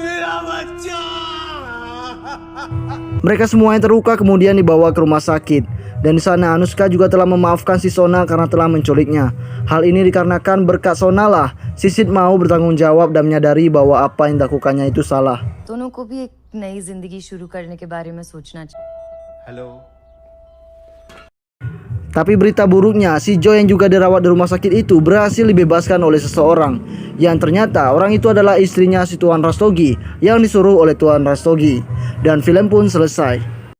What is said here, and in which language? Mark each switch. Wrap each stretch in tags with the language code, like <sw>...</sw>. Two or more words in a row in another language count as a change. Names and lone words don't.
<id>mereka semua yang terluka kemudian dibawa ke rumah sakit. Dan di sana Anushka juga telah memaafkan si Sona karena telah menculiknya. Hal ini dikarenakan berkat Sona lah si Sid mau bertanggung jawab dan menyadari bahwa apa yang dilakukannya itu salah.</id> <hi>दोनों को भी एक नई जिंदगी शुरू करने के बारे में सोचना चाहिए. हेलो.</hi> <id>Tapi berita buruknya, si Joy yang juga dirawat di rumah sakit itu berhasil dibebaskan oleh seseorang. Yang ternyata orang itu adalah istrinya si Tuan Rastogi yang disuruh oleh Tuan Rastogi. Dan film pun selesai.</id>